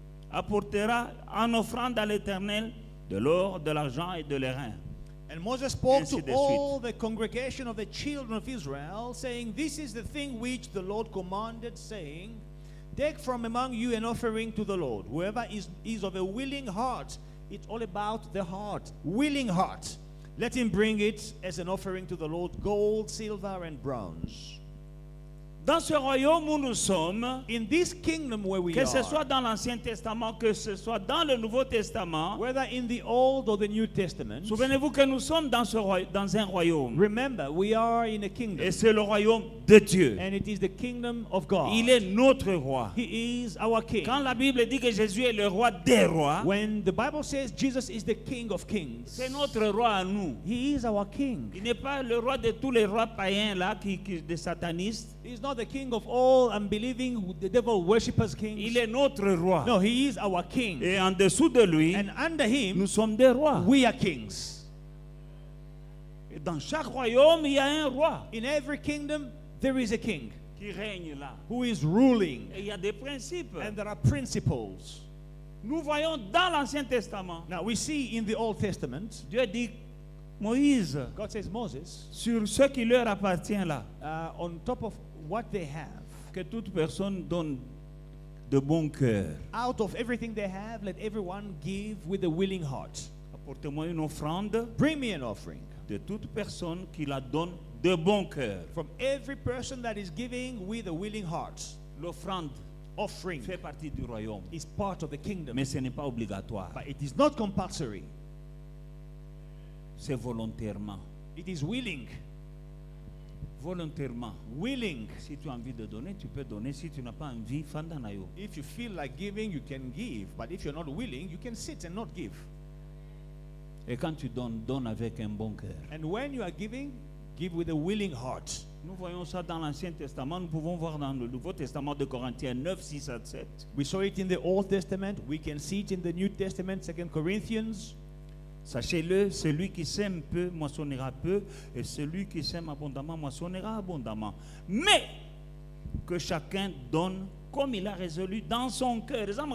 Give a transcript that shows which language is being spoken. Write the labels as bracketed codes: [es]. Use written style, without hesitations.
[fr] apportera en offrande à l'Éternel de l'or, de l'argent et de l'airain. [en] And Moses spoke [fr] Ainsi [en] to [fr] de [en] all the congregation of the children of Israel, saying, This is the thing which the Lord commanded, saying, Take from among you an offering to the Lord. Whoever is of a willing heart, it's all about the heart, willing heart. Let him bring it as an offering to the Lord, gold, silver, and bronze. [fr] Dans ce royaume où nous sommes, [en] In this kingdom where we [fr] que ce [en] are, [fr] soit dans l'Ancien Testament, que ce soit dans le Nouveau Testament, [en] whether in the Old or the New Testament, [fr] souvenez-vous que nous sommes dans un royaume. [en] remember, we are in a kingdom, [fr] Et c'est le royaume de Dieu. [en] and it is the kingdom of God. [fr] Il est notre roi. [en] He is our king. [fr] Quand la Bible dit que Jésus est le roi des rois, [en] When the Bible says Jesus is the King of Kings, [fr] c'est notre roi à nous. [en] He is our King. [fr] Il n'est pas le roi de tous les rois païens là, des satanistes. [en] He's not the King of all unbelieving, the devil worshippers kings. [fr] Il est notre roi. [en] No, He is our King. [fr] Et en dessous de lui, [en] And under Him, [fr] nous sommes des rois. [en] we are kings. [fr] Et dans chaque royaume, il y a un roi [en] In every kingdom, there is a king [fr] qui règne là. [en] who is ruling, [fr] Et il y a des principes. [en] and there are principles. [fr] Nous voyons dans l'Ancien Testament, [en] Now, we see in the Old Testament, [fr] Dieu dit, Moïse, [en] God says, Moses, [fr] sur ce qui leur appartient là, [en] on top of what they have, [fr] que toute personne donne de bon cœur. [en] out of everything they have, let everyone give with a willing heart. [fr] Apportez-moi une offrande [en] Bring me an offering. [fr] de toute personne qui la donne de bon cœur. [en] From every person that is giving with a willing heart. [fr] L'offrande [en] Offering [fr] fait partie du royaume, [en] is part of the kingdom, [fr] mais ce n'est pas obligatoire. [en] but it is not compulsory. [fr] C'est volontairement. [en] It is willing. [fr] Volontairement. [en] Willing. [fr] Si tu as envie de donner, tu peux donner. Si tu n'as pas envie, [ln] fandanayo. [en] If you feel like giving, you can give. But if you're not willing, you can sit and not give. [fr] Et quand tu donnes, donne avec un bon cœur. [en] And when you are giving, give with a willing heart. [fr] Nous voyons ça dans l'Ancien Testament. Nous pouvons voir dans le Nouveau Testament de Corinthiens 9, 6 à 7. [en] We saw it in the Old Testament. We can see it in the New Testament, 2 Corinthians. [fr] Sachez-le, celui qui sème peu moissonnera peu, et celui qui sème abondamment moissonnera abondamment. Mais que chacun donne comme il a résolu dans son cœur.